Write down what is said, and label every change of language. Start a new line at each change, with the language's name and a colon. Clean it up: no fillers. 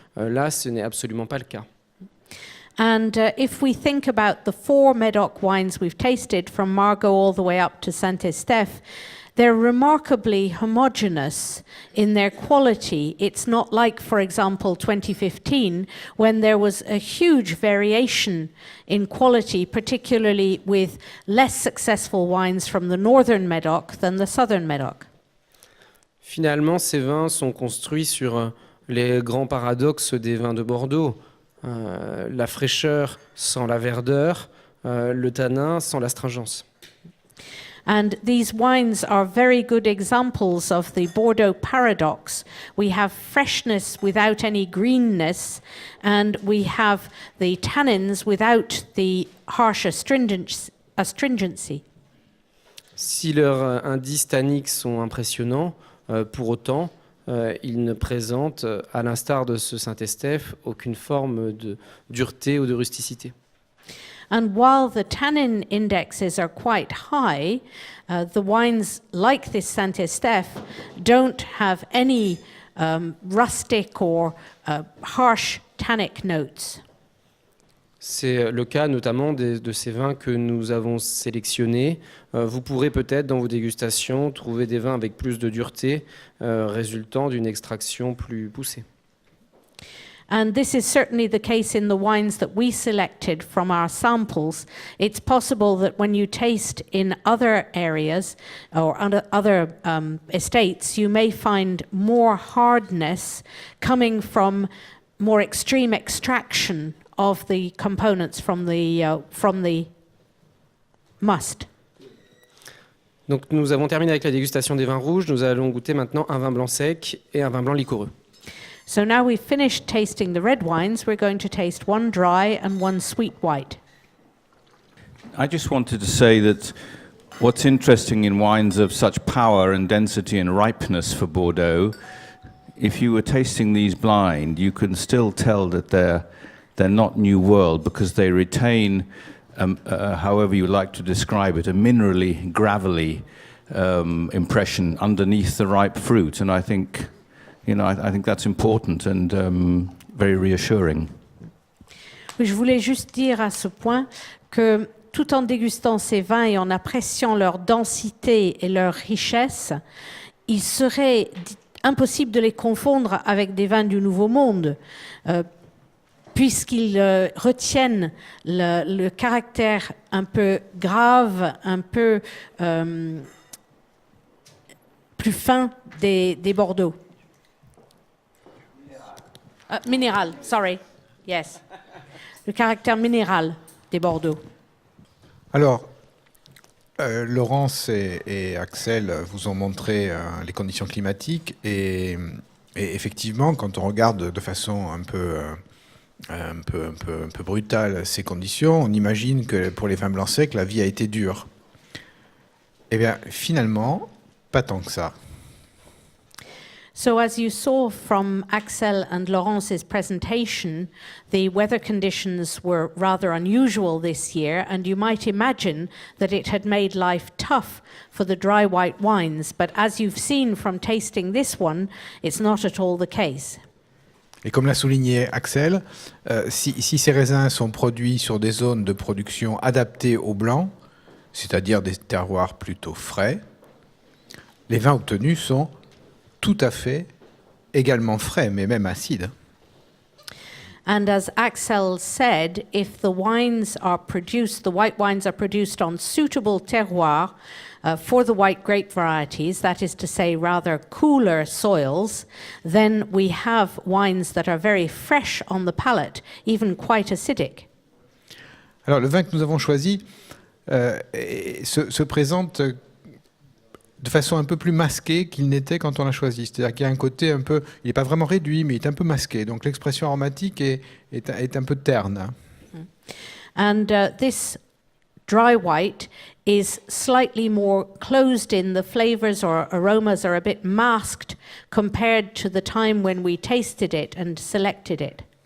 French: Là, ce n'est absolument pas le cas.
English: And if we think about the 4 Médoc wines we've tasted from Margaux all the way up to Saint-Estèphe, they're remarkably homogeneous in their quality. It's not like, for example, 2015, when there was a huge variation in quality, particularly with less successful wines from the northern Médoc than the southern Médoc.
French: Finalement, ces vins sont construits sur les grands paradoxes des vins de Bordeaux. La fraîcheur sans la verdeur, le tanin sans l'astringence.
English: And these wines are very good examples of the Bordeaux paradox. We have freshness without any greenness, and we have the tannins without the harsh astringency.
French: Si leurs indices tanniques sont impressionnants, pour autant, ils ne présentent, à l'instar de ce Saint-Estèphe, aucune forme de dureté ou de rusticité.
English: And while the tannin indexes are quite high, the wines like this Saint-Estèphe don't have any rustic or harsh tannic notes.
French: C'est le cas notamment de ces vins que nous avons sélectionnés. Vous pourrez peut-être dans vos dégustations trouver des vins avec plus de dureté, résultant d'une extraction plus poussée.
English: And this is certainly the case in the wines that we selected from our samples. It's possible that when you taste in other areas or other estates, you may find more hardness coming from more extreme extraction of the components from the must.
French: Donc nous avons terminé avec la dégustation des vins rouges. Nous allons goûter maintenant un vin blanc sec et un vin blanc liquoreux.
English: So now we've finished tasting the red wines, we're going to taste one dry and one sweet white. I just wanted to say that what's interesting in wines of such power and density and ripeness for Bordeaux, if you were tasting these blind, you can still tell that they're not New World because they retain, however you like to describe it, a minerally, gravelly impression underneath the ripe fruit. And I think, I think that's important and very reassuring.
French: Je voulais juste dire à ce point que tout en dégustant ces vins et en appréciant leur densité et leur richesse, il serait impossible de les confondre avec des vins du Nouveau Monde, puisqu'ils retiennent le caractère un peu grave, un peu plus fin des Bordeaux. Minéral,
English: sorry. Yes.
French: Le caractère minéral des Bordeaux. Alors, Laurence et Axel vous ont montré les conditions climatiques et effectivement, quand on regarde de façon un peu brutale ces conditions, on imagine que pour les vins blancs secs, la vie a été dure. Eh bien, finalement, pas tant que ça.
English: So as you saw from Axel and Laurence's presentation, the weather conditions were rather unusual this year, and you might imagine that it had made life tough for the dry white wines, but as you've seen from tasting this one, it's not at all the case.
French: Et comme l'a souligné Axel, si ces raisins sont produits sur des zones de production adaptées au blanc, c'est-à-dire des terroirs plutôt frais, les vins obtenus sont tout à fait également frais, mais même acide.
English: And as Axel said, if the wines are produced, the white wines are produced on suitable terroir for the white grape varieties, that is to say rather cooler soils, then we have wines that are very fresh on the palate, even quite acidic.
French: Alors le vin que nous avons choisi se présente de façon un peu plus masquée qu'il n'était quand on l'a choisi. C'est-à-dire qu'il y a un côté un peu, il n'est pas vraiment réduit, mais il est un peu masqué. Donc l'expression aromatique est un peu terne.
English: And this dry white is slightly more closed in. The flavors or aromas are a bit masked compared to the time when we tasted it and selected it.